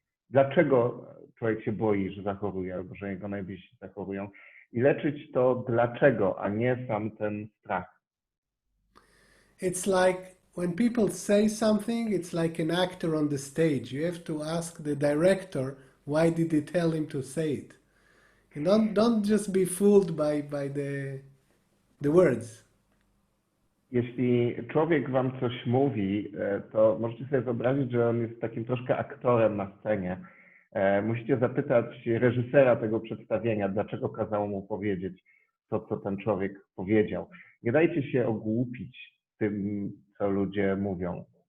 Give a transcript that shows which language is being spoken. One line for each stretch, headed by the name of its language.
Polish: Dlaczego człowiek się boi, że zachoruje albo że jego najbliżsi zachorują? I leczyć to dlaczego, a nie sam ten strach.
English: It's like when people say something, it's like an actor on the stage. You have to ask the director, why did he tell him to say it? And don't just be fooled by the words.
Polish: Jeśli człowiek wam coś mówi, to możecie sobie wyobrazić, że on jest takim troszkę aktorem na scenie. Musicie zapytać reżysera tego przedstawienia, dlaczego kazał mu powiedzieć to, co ten człowiek powiedział. Nie dajcie się ogłupić tym, co ludzie mówią.